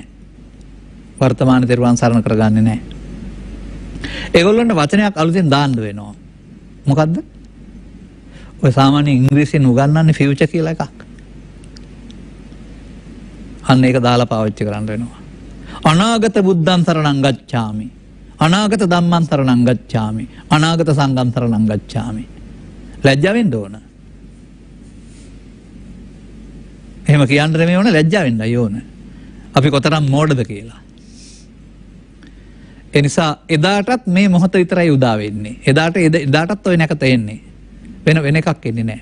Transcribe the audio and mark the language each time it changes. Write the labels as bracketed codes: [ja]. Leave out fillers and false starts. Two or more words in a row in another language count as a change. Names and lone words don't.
[si] වර්තමාන තෙරුවන් සරණ කරගන්නේ නැහැ. ඒගොල්ලන්ට වචනයක් අලුතෙන් දාන්න වෙනවා. මොකද්ද? ඔය සාමාන්‍ය ඉංග්‍රීසියෙන් උගන්වන්නේ ෆියුචර් කියලා එකක්. අන්න ඒක දාලා පාවිච්චි කරන්න වෙනවා. [pi] අනාගත බුද්ධං සරණං ගච්ඡාමි. අනාගත ධම්මං සරණං ගච්ඡාමි. අනාගත සංඝං සරණං ගච්ඡාමි. [si] ලැජ්ජා වෙන්න ඕන. එහෙම කියන්න නෙමෙයි ඕන, ලැජ්ජා වෙන්නයි ඕන. අපි කොතරම් මෝඩද කියලා. ඒ නිසා එදාටත් මේ මොහොත විතරයි උදා වෙන්නේ. එදාටත් ඔය නැකත එන්නේ. වෙන එකක් එන්නේ නැහැ.